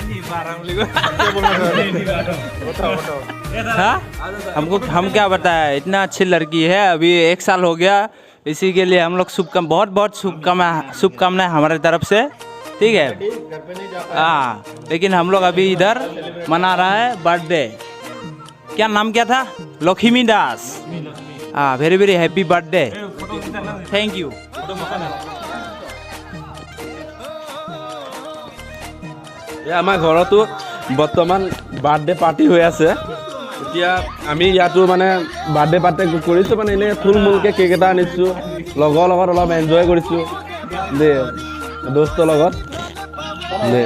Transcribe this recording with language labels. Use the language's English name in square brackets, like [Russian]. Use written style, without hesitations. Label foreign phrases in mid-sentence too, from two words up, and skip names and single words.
[Hindi] हमको हम क्या बताया, इतना अच्छी लड़की है, अभी 1 साल हो गया, इसी के लिए हम लोग बहुत बहुत शुभकामनाएं हमारे तरफ से, ठीक है। हाँ, लेकिन हम लोग अभी इधर मना रहा है बर्थडे। क्या नाम क्या था? लक्ष्मी दास। हाँ, [English] very very happy birthday, thank you. [Assamese] আমাৰ ঘৰতো বৰ্তমান [English] birthday party [Assamese] হৈ আছে। এতিয়া আমি ইয়াতো মানে [English] birthday party [Assamese] কৰিছোঁ, মানে এনেই থুলমূলকৈ কেক এটা আনিছোঁ, লগৰ লগত অলপ এনজয় কৰিছোঁ দেই, দোস্তৰ লগত দেই।